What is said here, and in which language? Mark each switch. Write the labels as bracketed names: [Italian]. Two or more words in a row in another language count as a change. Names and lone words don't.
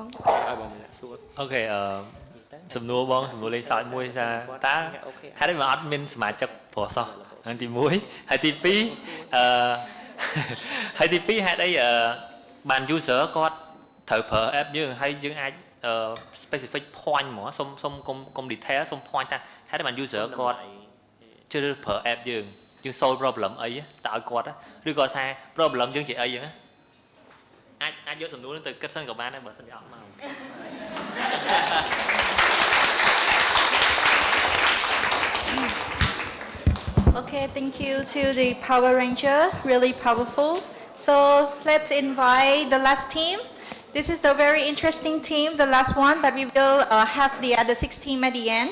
[Khmer] ឲ្យបងអ្នកសួរអូខេសំណួរបងសំណួរលេខសើចមួយថាតើហេតុអីមកអត់មានសមាជិកប្រុសសោះហ្នឹងទី1ហើយទី2 ហើយទី2ហេតុអីបាន user គាត់ត្រូវប្រើ app យើងហើយយើងអាច [English] specific point [Khmer] ហ្មងសុំកុំ detail សុំ point ថាហេតុតែបាន user គាត់ជ្រើសប្រើ app យើង [English] solve problem [Khmer] អីតើឲ្យគាត់ឬក៏ថា problem យើងជាអីចឹងអាចយកសំណួរនឹងទៅគិតសិនក៏បានដែរបើសិនជាអត់មក [English] Okay, thank you to the Power Ranger, really powerful. So let's invite the last team. This is the very interesting team, the last one, but we will have the other 6 teams at the end.